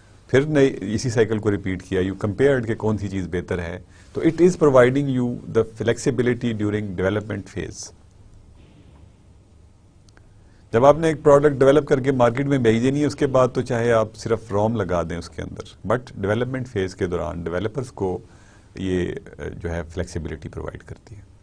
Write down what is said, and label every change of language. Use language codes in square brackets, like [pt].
[ur] پھر اسی سائیکل کو ریپیٹ کیا, [en] you compared [ur] کہ کون سی چیز بہتر ہے. [en] تو it is providing you the flexibility during development phase. [ur] جب آپ نے ایک پروڈکٹ ڈیولپ کر کے مارکیٹ میں بھیجنی ہے اس کے بعد تو چاہے آپ صرف روم لگا دیں اس کے اندر, بٹ ڈیولپمنٹ فیز کے دوران ڈیولپرز کو یہ جو ہے فلیکسیبلٹی پرووائڈ کرتی ہے.